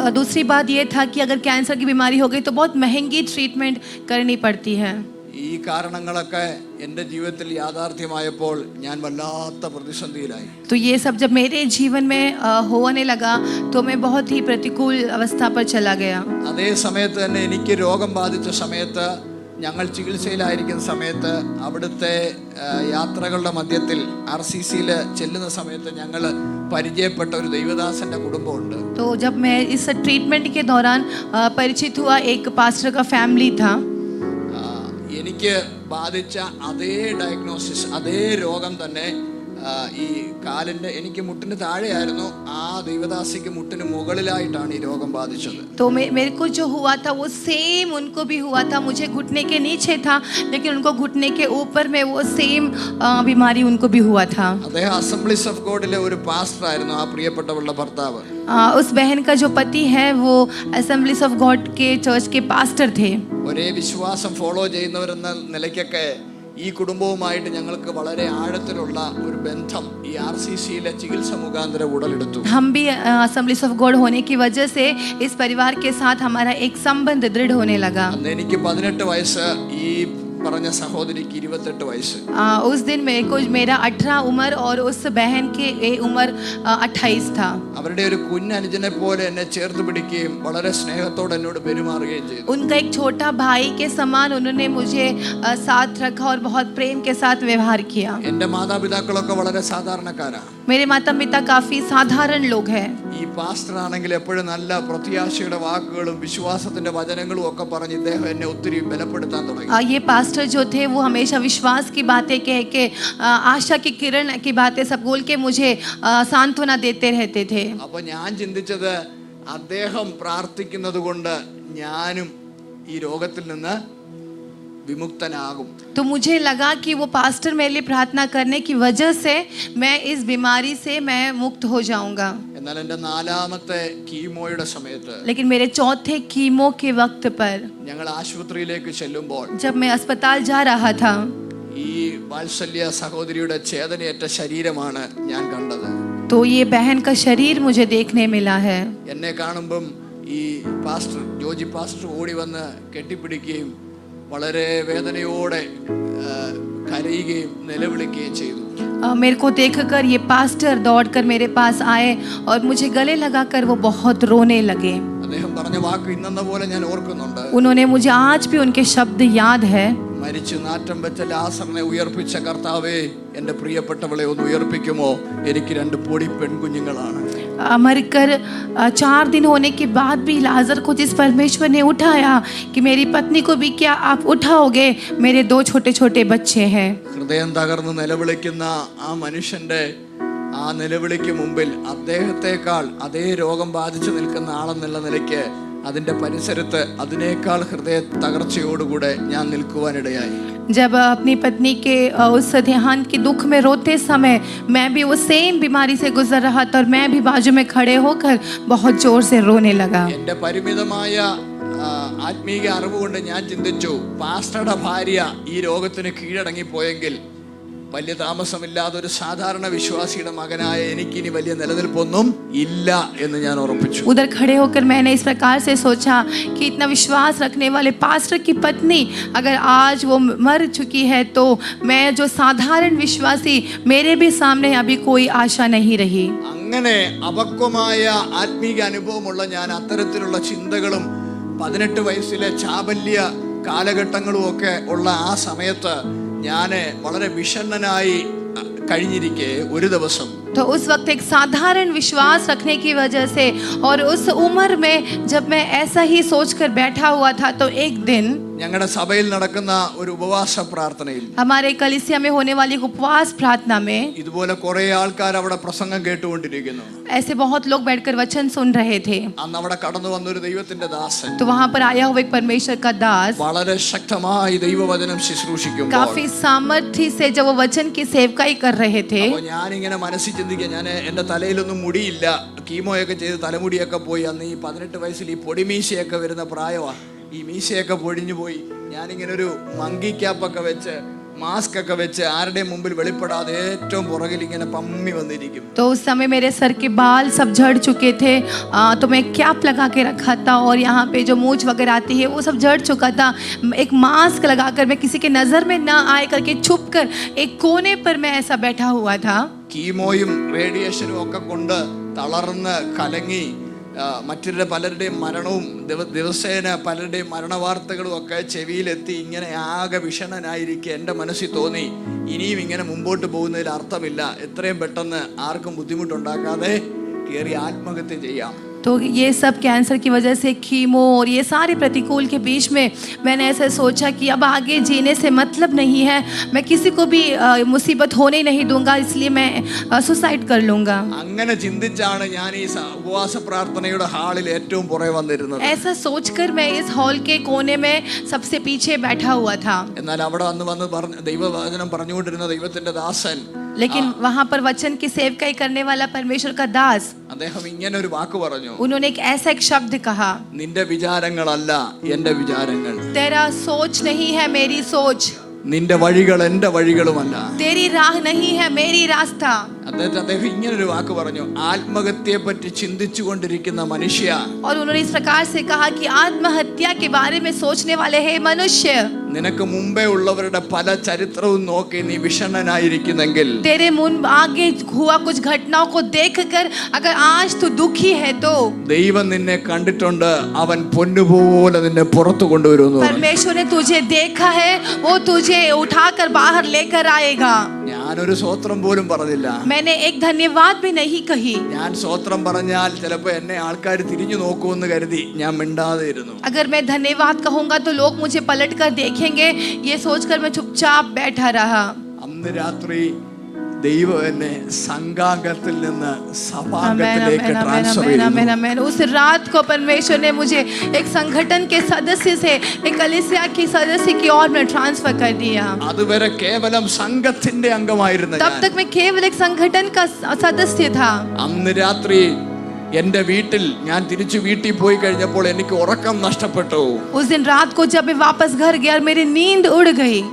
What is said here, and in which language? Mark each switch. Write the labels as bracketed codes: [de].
[hi] दूसरी बात ये था कि अगर कैंसर की बीमारी हो गई तो बहुत महंगी ट्रीटमेंट करनी पड़ती है. [ml] ഈ കാരണങ്ങളൊക്കെ എൻ്റെ ജീവിതത്തിൽ യാഥാർത്ഥ്യമായപ്പോൾ ഞാൻ വല്ലാത്ത പ്രതിസന്ധിയിലായി. [hi] तो ये सब जब मेरे जीवन में होने लगा तो मैं बहुत ही प्रतिकूल अवस्था पर चला गया. [ml] അതേ സമയത്ത് തന്നെ എനിക്ക് രോഗം ബാധിച്ച സമയത്ത്, ഞങ്ങൾ ചികിത്സയിലായിരിക്കുന്ന സമയത്ത്, അവിടുത്തെ യാത്രകളുടെ മധ്യത്തിൽ RCCയിൽ ചെല്ലുന്ന സമയത്ത് ഞങ്ങൾ പരിചയപ്പെട്ട ഒരു ദൈവദാസന്റെ കുടുംബമുണ്ട്. [hi] तो जब मैं इस ट्रीटमेंट के दौरान परिचित हुआ एक पास्टर का फैमिली था. [ml] എനിക്ക് ബാധിച്ച അതേ ഡയഗ്നോസിസ്, അതേ രോഗം തന്നെ ഈ കാലിൻ്റെ എനിക്ക് മുട്ടിന് താഴെയായിരുന്നു, ആ ദൈവദാസിക്ക് മുട്ടിന് മുകളിലായിട്ടാണ് ഈ രോഗം ബാധിച്ചത്. [hi] तो मेरे को जो हुआ था वो सेम उनको भी हुआ था. मुझे घुटने के नीचे था, लेकिन उनको घुटने के ऊपर में वो सेम बीमारी उनको भी हुआ था. [ml] അദ്ദേഹം അസംബ്ലീസ് ഓഫ് ഗോഡിലെ ഒരു പാസ്റ്റർ ആയിരുന്നു, ആ പ്രിയപ്പെട്ടവളുടെ ഭർത്താവ്. [hi] उस बहन का जो पति है वो असेंबलीज ऑफ गॉड के चर्च के पास्टर थे. [ml] ഒരേ വിശ്വാസം ഫോളോ ചെയ്യുന്നവരെന്ന നിലയ്ക്കൊക്കെ ഈ കുടുംബവുമായിട്ട് ഞങ്ങൾക്ക് വളരെ ആഴത്തിലുള്ള ഒരു ബന്ധം ഈ RCCയിലെ ചികിത്സ മുഖാന്തരം ഉടലെടുത്തു. [hi] हम भी असेंबलीज ऑफ गॉड होने की वजह से इस परिवार के साथ हमारा एक संबंध दृढ़ होने लगा. [ml] അന്ന് എനിക്ക് 18 വയസ്സ്, ഈ പറഞ്ഞ സഹോദരിക്ക് 28 വയസ്സ്. [hi] उस दिन मेरा 18 उम्र और उस बहन की उम्र 28 था. [ml] അവരുടെ ഒരു കുഞ്ഞനുജനെ പോലെ എന്നെ ചേർത്ത് പിടിക്കുകയും വളരെ സ്നേഹത്തോടെ എന്നോട് പെരുമാറുകയും ചെയ്തു. [hi] उनका एक छोटा भाई के समान उन्होंने मुझे साथ रखा और बहुत प्रेम के साथ व्यवहार किया. [ml] എൻ്റെ മാതാപിതാക്കളൊക്കെ വളരെ സാധാരണക്കാരാണ്. [hi] मेरे माता पिता काफी साधारण लोग हैं. [ml] ഈ പാസ്റ്റർ ആണെങ്കിൽ എപ്പോഴും നല്ല പ്രത്യാശയുടെ വാക്കുകളും വിശ്വാസത്തിന്റെ വചനങ്ങളും ഒക്കെ പറഞ്ഞ് ഇദ്ദേഹം എന്നെ ഒത്തിരി ബലപ്പെടുത്താൻ തുടങ്ങി. [hi] ये पास्टर जो थे वो हमेशा विश्वास की बातें कह के आशा की किरण की बातें सब बोल के मुझे सांत्वना देते रहते थे. [ml] അപ്പോൾ ഞാൻ ചിന്തിച്ചത് അദ്ദേഹം പ്രാർത്ഥിക്കുന്നത് കൊണ്ട് ഞാനും ഈ രോഗത്തിൽ നിന്ന് വിമുക്തനാകും. [hi] तो मुझे लगा कि वो पास्टर मेरे लिए प्रार्थना करने की वजह से मैं इस बीमारी से मैं मुक्त हो जाऊंगा. [ml] എന്നാൽ എൻ്റെ 4ാമത്തെ കീമോയുടെ സമയത്ത്, [hi] लेकिन मेरे चौथे कीमो के वक्त पर [ml] ഞങ്ങൾ ആശുപത്രിയിലേക്ക് ചെല്ലുമ്പോൾ [hi] जब मैं अस्पताल जा रहा था, [ml] ഈ വാത്സല്യ സഹോദരിയുടെ ചേതനയേറ്റ ശരീരമാണ് ഞാൻ കണ്ടത്. [hi] तो ये बहन का शरीर मुझे देखने मिला है. [ml] എന്നെ കാണുമ്പം ഈ പാസ്റ്റർ ജോജി പാസ്റ്റർ ഓടി വന്ന് കെട്ടിപ്പിടിക്കുകയും വളരെ വേദനയോടെ കരയുകയും നിലവിളിക്കുകയും ചെയ്തു. [hi] मेरे को देखकर ये पास्टर दौड़कर मेरे पास आए और मुझे गले लगाकर वो बहुत रोने लगे. [ml] അദ്ദേഹം പറഞ്ഞ വാക്ക് ഇന്നെന്ന പോലെ ഞാൻ ഓർക്കുന്നുണ്ട്. [hi] उन्होंने मुझे आज भी उनके शब्द याद है. [ml] മരിച്ചു നാറ്റം വെച്ച ലാസറിനെ ഉയർപ്പിച്ച കർത്താവേ, എൻ്റെ പ്രിയപ്പെട്ടവളെ ഒന്ന് ഉയർപ്പിക്കുമോ? എനിക്ക് 2 പൊടി പെൺകുഞ്ഞുങ്ങളാണ്. [hi] मरकर 4 दिन होने के बाद भी लाजर को जिस परमेश्वर ने उठाया कि मेरी पत्नी को भी क्या आप उठाओगे? मेरे 2 छोटे छोटे बच्चे हैं. [ml] ഹൃദയം തകർന്ന് നിലവിളിക്കുന്ന ആ മനുഷ്യന്റെ ആ നിലവിളിക്ക് മുമ്പിൽ അദ്ദേഹത്തെക്കാൾ അതേ രോഗം ബാധിച്ചു നിൽക്കുന്ന ആളെന്നുള്ള നിലയ്ക്ക് അതിൻ്റെ പരിസരത്ത് അതിനേക്കാൾ ഹൃദയ തകർച്ചയോടുകൂടെ ഞാൻ നിൽക്കുവാനിടയായി. [hi] जब अपनी पत्नी के उस देहांत के दुख में रोते समय मैं भी वो सेम बीमारी से गुजर रहा था और मैं भी बाजू में खड़े होकर बहुत जोर से रोने लगा. [ml] എൻ്റെ പരിമിതമായ ആത്മീയ അറിവ് കൊണ്ട് ഞാൻ ചിന്തിച്ചു, പാസ്റ്ററുടെ ഭാര്യ ഈ രോഗത്തിന് കീഴടങ്ങിപ്പോയെങ്കിൽ വലിയ താമസമില്ലാതെ ഒരു സാധാരണ വിശ്വാസിയുടെ മകനായ എനിക്കിനി വലിയ നിലനിൽപ്പൊന്നും ഇല്ല എന്ന് ഞാൻ ഉറപ്പിച്ചു. [hi] उधर खड़े होकर मैंने इस प्रकार से सोचा कि इतना विश्वास रखने वाले पास्टर की पत्नी अगर आज वो मर चुकी है तो मैं जो साधारण विश्वासी, मेरे भी सामने अभी कोई आशा नहीं रही. [ml] അങ്ങനെ അപക്വമായ ആത്മീയ അനുഭവമുള്ള ഞാൻ അത്തരത്തിലുള്ള ചിന്തകളും 18 വയസ്സിലെ ചാബല്യ കാലഘട്ടങ്ങളും ഒക്കെ ഉള്ള ആ സമയത്ത് ഞാൻ വളരെ വിഷണ്ണനായി കഴിഞ്ഞിരിക്കെ ഒരു ദിവസം, [hi] तो उस वक्त एक साधारण विश्वास रखने की वजह से और उस उम्र में जब मैं ऐसा ही सोचकर बैठा हुआ था, तो एक दिन [ml] ഞങ്ങളുടെ സഭയിൽ നടക്കുന്ന ഒരു ഉപവാസ പ്രാർത്ഥനയിൽ, [hi] हमारे कलीसिया में होने वाली उपवास प्रार्थना में [ml] ഇതുപോലെ കുറെ ആൾക്കാർ അവിടെ പ്രസംഗം കേട്ടുകൊണ്ടിരിക്കുന്നു. [hi] ऐसे बहुत लोग बैठकर वचन सुन रहे थे. [ml] അന്ന് അവിടെ കടന്നു വന്നൊരു ദൈവത്തിന്റെ ദാസൻ, [hi] तो वहां पर आया हुआ एक परमेश्वर का दास [ml] വളരെ ശക്തമായി ദൈവവചനം ശുശ്രൂഷിക്കുമ്പോൾ [hi] काफी सामर्थ्य से जब वो वचन की सेवकाई कर रहे थे, [ml] അപ്പോൾ ഞാനിങ്ങനെ മനസ്സിൽ ചിന്തിക്കുക, ഞാൻ എൻ്റെ തലയിലൊന്നും മുടിയില്ല, കീമോയൊക്കെ ചെയ്ത് തലമുടിയൊക്കെ പോയി. അന്ന് ഈ 18 വയസ്സിൽ ഈ പൊടിമീശയൊക്കെ വരുന്ന പ്രായമാണ്. ഈ മീശയൊക്കെ പൊടിഞ്ഞു പോയി. ഞാനിങ്ങനെ ഒരു മങ്കി ക്യാപ്പൊക്കെ വെച്ച് മാസ്ക് ഒക്കെ വെച്ച് ആരുടെയും മുമ്പിൽ വെളിപ്പെടാതെ ഏറ്റവും പുറകിൽ ഇങ്ങനെ പമ്മി വന്നിരിക്കും. [hi] तो उस समय मेरे सर के बाल सब झड़ चुके थे, तो मैं कैप लगा के रखा था और यहाँ पे जो मूंछ वगैरह आती है वो सब झड़ चुका था. एक मास्क लगाकर मैं किसी के नज़र में ना आए करके छुप कर एक कोने पर मैं ऐसा बैठा हुआ था. [ml] കീമോയും റേഡിയേഷനും ഒക്കെ കൊണ്ട് തളർന്ന് കലങ്ങി മറ്റൊരു പലരുടെയും മരണവും ദിവസേന പലരുടെയും മരണവാർത്തകളും ഒക്കെ ചെവിയിലെത്തി ഇങ്ങനെ ആകെ വിഷണ്ണനായിരിക്കെ എൻ്റെ മനസ്സിൽ തോന്നി, ഇനിയും ഇങ്ങനെ മുമ്പോട്ട് പോകുന്നതിൽ അർത്ഥമില്ല, എത്രയും പെട്ടെന്ന് ആർക്കും ബുദ്ധിമുട്ടുണ്ടാക്കാതെ കയറി ആത്മഹത്യ ചെയ്യാം. [hi] तो ये सब कैंसर की वजह से कीमो और ये सारे प्रतिकूल के बीच में मैंने ऐसा सोचा कि अब आगे जीने से मतलब नहीं है, मैं किसी को भी मुसीबत होने नहीं दूंगा, इसलिए मैं सुसाइड कर लूंगा। [ml] അങ്ങനെ ചിന്തിച്ചാണ് ഞാൻ ഈ ഉപവാസ പ്രാർത്ഥനയുടെ ഹാളിൽ ഏറ്റവും പുറകെ വന്നിരുന്നത്. [hi] ऐसा सोचकर मैं इस हॉल के कोने में सबसे पीछे बैठा हुआ था. [ml] എന്നാൽ അവിടെ വന്ന് ദൈവവചനം പറഞ്ഞുകൊണ്ടിരുന്ന ദൈവത്തിന്റെ ദാസൻ, [hi] लेकिन वहां पर वचन की सेवकाई करने वाला परमेश्वर का दास, [ml] അദ്ദേഹം ഇങ്ങനെ ഒരു വാക്ക് പറഞ്ഞു. [hi] उन्होंने ऐसा एक शब्द कहा, [ml] നിന്റെ വിചാരങ്ങളല്ല എന്റെ വിചാരങ്ങൾ, [hi] तेरा सोच नहीं है मेरी सोच, [ml] നിന്റെ വഴികൾ എന്റെ വഴികളുമല്ല, [hi] तेरी राह नहीं है मेरी रास्ता. [ml] അദ്ദേഹം ഇങ്ങനെ ഒരു വാക്ക് പറഞ്ഞു, ആത്മഹത്യയെ പറ്റി ചിന്തിച്ചു കൊണ്ടിരിക്കുന്ന മനുഷ്യ, [hi] और उन्होंने इस प्रकार से कहा कि आत्महत्या के बारे में सोचने वाले हे मनुष्य, [ml] നിനക്ക് മുമ്പേ ഉള്ളവരുടെ പല ചരിത്രവും നോക്കി നീ വിഷണ്ണനായിരിക്കുന്നെങ്കിൽ, [hi] तेरे मुन आगे हुआ कुछ घटनाओं को देखकर अगर आज तू दुखी है तो [ml] ദൈവം നിന്നെ കണ്ടിട്ടുണ്ട്, അവൻ പൊന്നുപോലെ നിന്നെ പുറത്തു കൊണ്ടുവരുന്നു. [hi] परमेश्वर ने तुझे देखा है, वो तुझे उठाकर बाहर लेकर आएगा. [ml] ഞാനൊരു സ്വോത്രം പോലും പറഞ്ഞില്ല. [hi] मैंने एक धन्यवाद भी नहीं कही. [ml] ഞാൻ സ്വോത്രം പറഞ്ഞാൽ ചിലപ്പോൾ എന്നെ ആൾക്കാർ തിരിഞ്ഞു നോക്കുമെന്ന് കരുതി ഞാൻ മിണ്ടാതെ ഇരുന്നു. [hi] अगर मैं धन्यवाद कहूंगा तो लोग मुझे पलट कर देखेंगे, ये सोचकर मैं चुपचाप बैठा रहा. [ml] അന്ന് രാത്രി ദൈവം എന്നെ സംഘാംഗത്തിൽ നിന്ന് സഭാംഗത്തിലേക്ക് ട്രാൻസ്ഫർ ചെയ്തു. [hi] उस रात को परमेश्वर ने मुझे एक संगठन के सदस्य से एक कलीसिया की सदस्य की ओर में ट्रांसफर कर दिया. [ml] അതുവരെ കേവലം സംഘത്തിന്റെ അംഗമായിരുന്നു. [hi] तब तक मैं केवल एक संगठन का सदस्य था. [ml] അന്ന് രാത്രി എന്റെ വീട്ടിൽ ഞാൻ തിരിച്ചു വീട്ടിൽ പോയി കഴിഞ്ഞപ്പോൾ എനിക്ക് ഉറക്കം നഷ്ടപ്പെട്ടു. [hi] उस दिन रात को जब मैं वापस घर गया मेरी नींद उड़ गई.